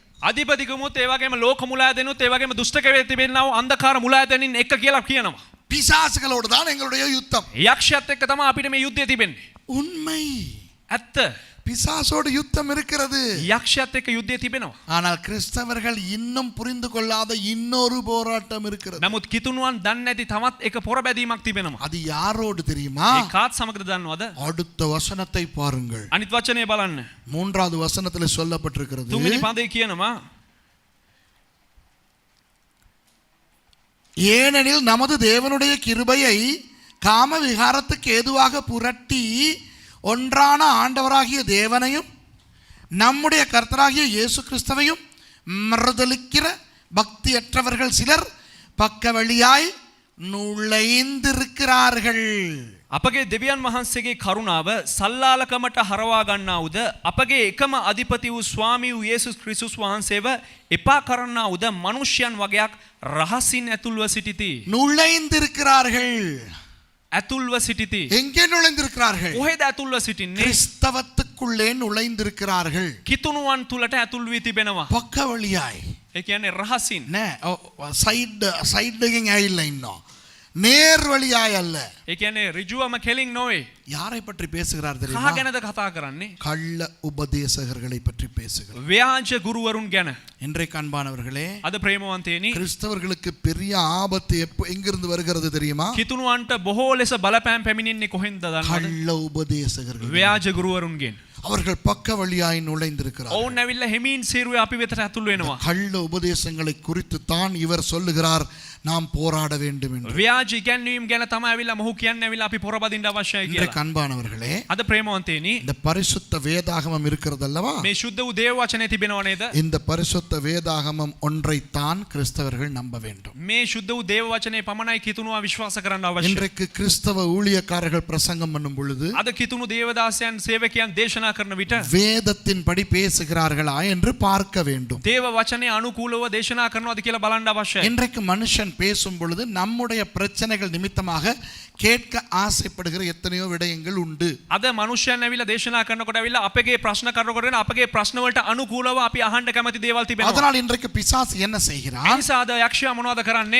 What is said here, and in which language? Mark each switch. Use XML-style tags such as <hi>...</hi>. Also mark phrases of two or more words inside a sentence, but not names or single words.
<si>අධිපතිකමුත් ඒ වගේම ලෝක මුලාදෙනුත් ඒ වගේම දුෂ්ටකවේ තිබෙනා වූ අන්ධකාර මුලාදෙනින් එක කියලා කියනවා.</si> <ta>பிசாசுகளோடு தான் எங்களுடைய யுத்தம்.</ta> <si>යක්ෂයත් එක්ක තමයි අපිට මේ යුද්ධය තිබෙන්නේ.</si> <ta>உண்மை,</ta> <si>ඇත්ත.</si> <ta>பிசாசோடு யுத்தம் இருக்கிறது.</ta> <si>යක්ෂයත් එක්ක යුද්ධය තිබෙනවා.</si> <ta>ஆனால் கிறிஸ்தவர்கள் இன்னும் புரிந்து கொள்ளாத இன்னொரு போராட்டம் இருக்கிறது.</ta> <si>නමුත් කිතුණුවන් දන්නේ නැති තවත් එක පොරබැදීමක් තිබෙනවා.</si> <ta>அது யாரோடு தெரியுமா?</ta> <si>ඒ කාත් සමගද දන්නවද?</si> <ta>அடுத்த வசனத்தை பாருங்கள்.</ta> <si>අනිත් වචනේ බලන්න.</si> <ta>3வது வசனத்தில் சொல்லப்பட்டிருக்கிறது,</ta> <si>තුන්වෙනි පදේ කියනවා</si> <ta>ஏனெனில் நமது தேவனுடைய கிருபையை காம விகாரத்துக்கு ஏதுவாக புரட்டி ஒன்றான ஆண்டவராகிய தேவனையும் நம்முடைய கர்த்தராகிய இயேசு கிறிஸ்துவையும் மறுதலிக்கிற பக்தியற்றவர்கள் சிலர் பக்க வழியாய் நுழைந்திருக்கிறார்கள்.</ta> <si>අපගේ දෙවියන් වහන්සේගේ කරුණාව සල්ලාලකමට හරවා ගන්නා උද අපගේ එකම අධිපති වූ ස්වාමී වූ යේසුස් ක්‍රිස්තුස් වහන්සේව එපා කරන්නා උද මනුෂ්‍යයන් වගේක් රහසින් ඇතුල්ව සිටිති.</si> <ta>நுழைந்திருக்கிறார்கள்.</ta> <si>ඇතුල්ව සිටිති.</si> <ta>எங்கே நுழைந்திருக்கிறார்கள்?</ta> <si>කොහෙද ඇතුල්ව සිටින්නේ?</si> <ta>கிறிஸ்தவத்துக்குள்ளே நுழைந்திருக்கிறார்கள்.</ta> <si>කිතුණුවන් තුලට ඇතුල් වී තිබෙනවා.</si> <ta>பக்க வழியாய்.</ta> <si>ඒ කියන්නේ රහසින්.</si> <ta>சைடுங்க இல்லை, இன்னும் நேர் வழியாய் அல்ல.</ta> <si>ඒ කියන්නේ ඍජුවම කෙලින් නොවේ.</si> <ta>யாரை பற்றி பேசுகிறார்</ta> <si>කහ</si> <ta>தெரியுமா?</ta> <si>ගැනද කතා කරන්නේ?</si> <ta>கள்ள உபதேசகர்களை பற்றி பேசுகிறார்.</ta> <si>ව්‍යාජ ගුරුවරුන් ගැන.</si> <ta>இன்றைக்கு அன்பானவர்களே,</ta> <si>අද ප්‍රේමවන්තයනි,</si> <ta>கிறிஸ்தவர்களுக்கு பெரிய ஆபத்து எங்கிருந்து வருகிறது தெரியுமா?</ta> <si>කිතුණුවන්ට බොහෝ ලෙස බලපෑම් පැමිණෙන්නේ කොහෙන්ද දන්නවද?</si> <ta>கள்ள உபதேசகர்கள்.</ta> <si>ව්‍යාජ ගුරුවරුන්ගෙන්.</si> <ta>அவர்கள் பக்க வழியாய் நுழைந்திருக்கிறார்.</ta> <si>ඔවුන් ඇවිල්ලා හිමින් සීරුවේ අපි වෙතට ඇතුල් වෙනවා.</si> <ta>கள்ள உபதேசங்களை குறித்து தான் இவர் சொல்லுகிறார், நாம் போராட வேண்டும் என்று.</ta> <si>ව්‍යාජ ඉගැන්වීම් ගැන තමයි ඇවිල්ලා මොහු කියන්නේ ඇවිල්ලා අපි පොරබදින්න අවශ්‍යයි කියලා.</si> <ta>இன்றைக்கு அன்பானவர்களே,</ta> <si>අද ප්‍රේමවන්තයනි,</si> <ta>இந்த பரிசுத்த வேதாகமம் இருக்கிறது அல்லவா?</ta> <si>මේ ශුද්ධ වූ දේව වචනේ තිබෙනව නේද?</si> <ta>இந்த பரிசுத்த வேதாகமம் ஒன்றைத்தான் கிறிஸ்தவர்கள் நம்ப வேண்டும்.</ta> <si>මේ ශුද්ධ වූ දේව වචනේ පමණයි කිතුණුවා විශ්වාස කරන්න අවශ්‍යයි.</si> <ta>இன்றைக்கு கிறிஸ்தவ ஊழியக்காரர்கள் பிரசங்கம் பண்ணும் பொழுது</ta> <si>අද කිතුණු දේවදාසයන් සේවකයන් දේශනා කරන විට</si> <ta>வேதத்தின் படி பேசுகிறார்களா என்று பார்க்க வேண்டும்.</ta> <si>දේව වචනේ අනුකූලව දේශනා කරනවාද කියලා බලන්න අවශ්‍යයි.</si> <ta>இன்றைக்கு மனுஷன் பேசும் பொழுது நம்முடைய பிரச்சனைகள் நிமித்தமாக கேட்க ஆசைப்படுகிற எத்தனையோ விடயங்கள் உண்டு.</ta> <si>අද මනුෂ්‍යයන් ඇවිල්ලා දේශනා කරනකොට ඇවිල්ලා අපගේ ප්‍රශ්න කරනකොට අපගේ ප්‍රශ්න වලට අනුකූලව අපි අහන්න කැමති දේවල් තිබෙනවා.</si> <ta>அதனால் இன்றைக்கு பிசாசு என்ன செய்கிறான்?</ta> <si>එනිසා අද යක්ෂයා මොනවද කරන්නේ?</si>